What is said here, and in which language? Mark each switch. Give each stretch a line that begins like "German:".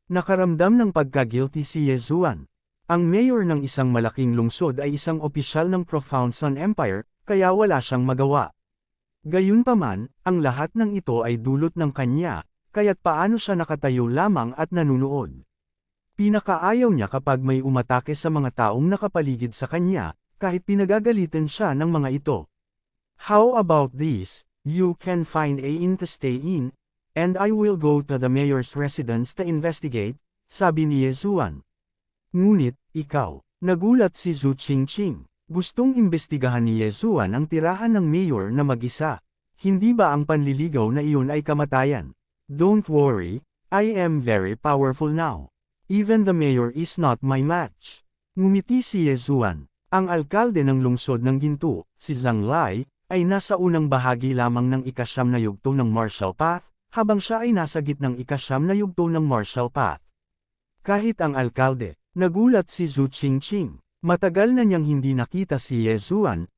Filipino: Nakaramdam ng pagka-guilty si Ye Zuan. Ang mayor ng isang malaking lungsod ay isang opisyal ng Profound Sun Empire, kaya wala siyang magawa. Gayunpaman, ang lahat ng ito ay dulot ng kanya, kaya't paano siya nakatayo lamang at nanunood. Pinakaayaw niya kapag may umatake sa mga taong nakapaligid sa kanya, kahit pinagagalitan siya ng mga ito.
English: How about this? You can find a inn to stay in, and I will go to the mayor's residence to investigate,
Filipino: sabi ni Ye Zuan. Ngunit, ikaw, nagulat si Zhu Qingqing. Gustong imbestigahan ni Ye Zuan ang tirahan ng mayor na mag-isa. Hindi ba ang panliligaw na iyon ay kamatayan?
English: Don't worry, I am very powerful now. Even the mayor is not my match.
Filipino: Ngumiti si Ye Zuan. Ang alkalde ng lungsod ng Gintu, si Zhang Lai, ay nasa unang bahagi lamang ng ikasyam na yugto ng Martial Path, habang siya ay nasa gitnang ikasyam na yugto ng Martial Path. Kahit ang alkalde, nagulat si Zhu Qingqing. Matagal na niyang hindi nakita si Ye Zuan,